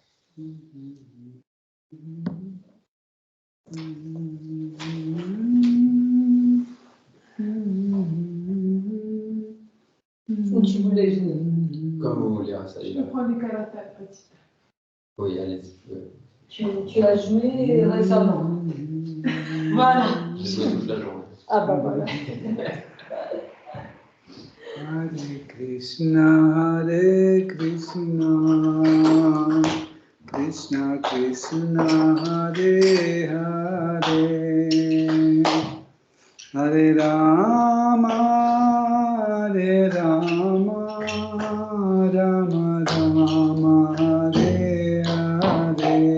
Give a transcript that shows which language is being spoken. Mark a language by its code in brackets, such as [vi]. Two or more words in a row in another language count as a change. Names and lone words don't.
[fr] Où tu voulais jouer? Comme vous voulez, ça y Je est. peux prendre des caractères petits. Oui, allez-y. Tu as joué récemment. Voilà. Je joue toute la journée. Ah bah voilà. [sa] Hare Krishna, Krishna Krishna, Hare Hare, Hare Rama, Rama Rama, Hare Hare,